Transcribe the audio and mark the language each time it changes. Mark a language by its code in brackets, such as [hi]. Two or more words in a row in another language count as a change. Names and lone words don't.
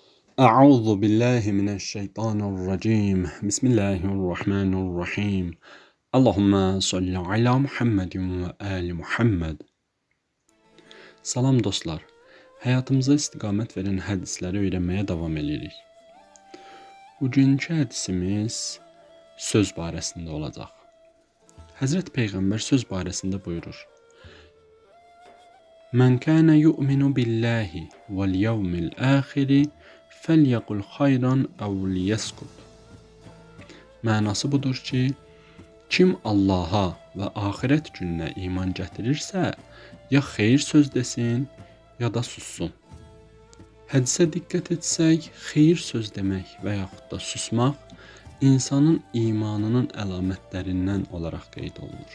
[ar] أعوذ بالله من الشيطان الرجيم بسم الله الرحمن الرحيم اللهم صل على محمد وآل محمد. [az] Salam dostlar. Həyatımıza istiqamət verən hədisləri öyrənməyə davam edirik. Bugünkü hədisimiz söz barəsində olacaq. Həzrət Peyğəmbər söz barəsində buyurur: [ar] "من كان يؤمن بالله واليوم الآخر فليقل خيرا أو ليصمت." [az] Mənası budur ki, kim Allaha və axirət gününə iman gətirirsə, ya xeyir söz desin, ya da sussun. Hədisə diqqət etsək, xeyir söz demək və yaxud da susmaq insanın imanının əlamətlərindən olaraq qeyd olunur.